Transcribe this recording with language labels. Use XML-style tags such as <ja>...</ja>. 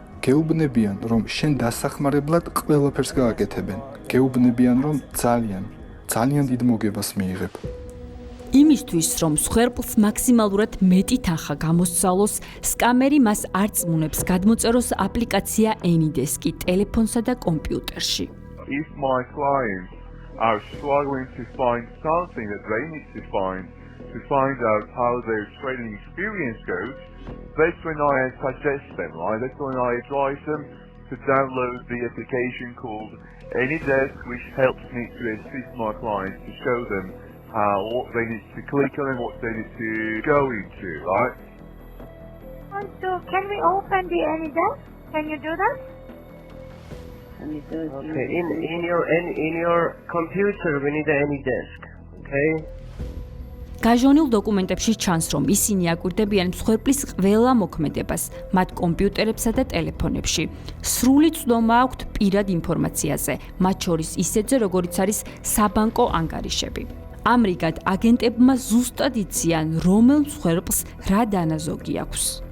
<ka>გეუბნებიან, რომ შენ დასახმარებლად ყველაფერს გააკეთებენ. გეუბნებიან, რომ ძალიან დიდ მოგებას მიიღებ. იმისთვის, რომ მსხვერპლს მაქსიმალურად მეტი თანხა გამოსცალოს, სკამერი მას არ წმუნებს გადმოწეროს აპლიკაცია AnyDesk-ი ტელეფონსა და კომპიუტერში.</ka> <en>If my clients are struggling to find something that they need to find out how their trading experience goes, that's when I suggest them, right? That's when I advise them to download the application called AnyDesk, which helps me to assist my clients to show them what they need to click on and what they need to go into, right? So, can we open the AnyDesk? Can you do that? Okay, in your computer we need an AnyDesk, okay?</en> <ka>გაჟონილ დოკუმენტებში ჩანს, რომ ისინი აკვირდებიან მსხვერპლის ყველა მოქმედებას, მათ კომპიუტერებსა და ტელეფონებში. სრული ცდომა აქვთ პირად ინფორმაციაზე, მათ შორის ისეთზე, როგორიც არის საბანკო ანგარიშები. ამრიგად, აგენტებმა ზუსტად იციან, რომელ მსხვერპლს რა დანაზოგი აქვს.</ka>